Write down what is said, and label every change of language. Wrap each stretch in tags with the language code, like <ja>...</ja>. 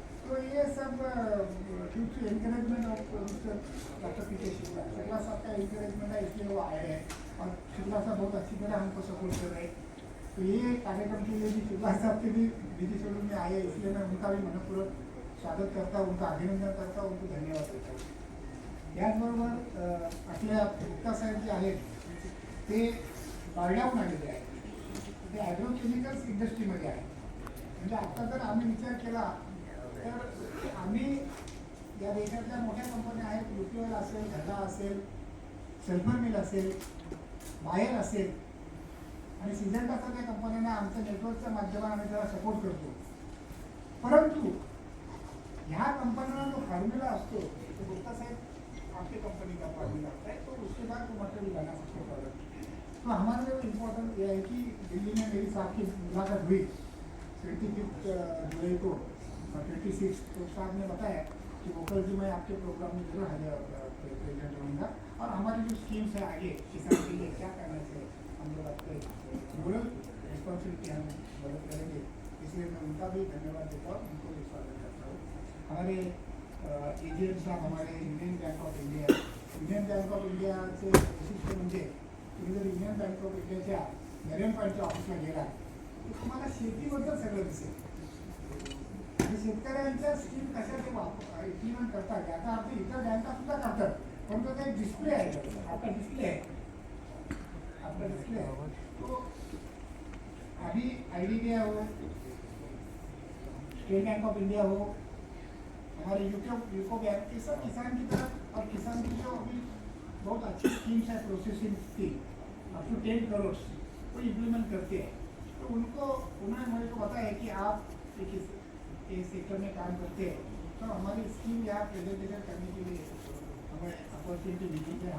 <hi>तो ये सब</hi> <en>due to encouragement of</en> <hi>doctor PK Shukla. Shukla साहब का एनकरेजमेंट है, इसलिए वो आए हैं और शुक्ला साहब बहुत अच्छी तरह हमको सपोर्ट कर रहे हैं. तो ये कार्यक्रम के लिए भी शुक्ला साहब के भी बिजी शेड्यूल में आए, इसलिए मैं उनका भी मनपूर्वक स्वागत करता हूँ, उनका अभिनंदन करता हूँ, उनको धन्यवाद देता हूँ.</hi> <mr>याचबरोबर आपल्या गुप्ता साहेब जे आहेत ते बारड्याहून आलेले आहेत, ते ॲग्रोकेमिकल्स इंडस्ट्रीमध्ये आहे. म्हणजे आत्ता जर आम्ही विचार केला तर आम्ही या देशातल्या मोठ्या कंपन्या आहेत, UPL असेल, घरला असेल, सल्फर मिल असेल, बायर असेल आणि सिजंटासारख्या कंपन्यांना आमच्या नेटवर्कच्या माध्यमाने आम्ही त्याला सपोर्ट करतो. परंतु ह्या कंपन्यांना जो फॉर्म्युला असतो</mr> <hi>तो गुप्ता साहेब आपकी कंपनी का फॉर्म्युला होता है, तो उसके बाद वो मटेरियल बना सकते प्रोडक्ट. तो हमारे लिए इम्पोर्टेंट ये है कि दिल्ली में मेरी साहब की मुलाकात हुई 25 जुलाई को और 26 तो साहब ने बताया कि वोकल जी मैं आपके प्रोग्राम में जरूर प्रेजेंट रहूँगा और हमारी जो स्कीम्स है आगे किसान के लिए क्या करना चाहिए हम लोग आपके रूरल रिस्पॉन्सिबिलिटी हम मदद करेंगे. इसलिए मैं उनका भी धन्यवाद देता हूँ, उनको भी स्वागत करता हूँ. हमारे एजेंट साहब हमारे union bank of India,</hi> <mr>union bank of इंडियाचे वैशिष्ट्य म्हणजे तुम्ही जर युनियन बँक ऑफ इंडियाच्या नरेन पॉईंटच्या ऑफिसला गेला तर तुम्हाला शेतीबद्दल सगळं दिसेल आणि शेतकऱ्यांच्या स्कीम कशा ते इम्प्लिमेंट करतात याचा अर्थ इतर बँका सुद्धा करतात, पण तो काही डिस्प्ले आहे, आपला डिस्प्ले आहे, आपला डिस्प्ले आहे.</mr> <hi>तो अभी IDBI हो, स्टेट बैंक ऑफ इंडिया हो, हमारे यूको बैंक के सब किसान की तरफ, और किसान की जो अभी बहुत अच्छी स्कीम्स है प्रोसेसिंग की अप टू 10 करोड़ वो इम्प्लीमेंट करते हैं। तो उन्होंने मेरे को बताया कि आप इस सेक्टर में काम करते हैं, तो हमारी स्कीम यहाँ प्रेजेंटेशन करने के लिए हमें अपॉर्चुनिटी मिली है।</hi>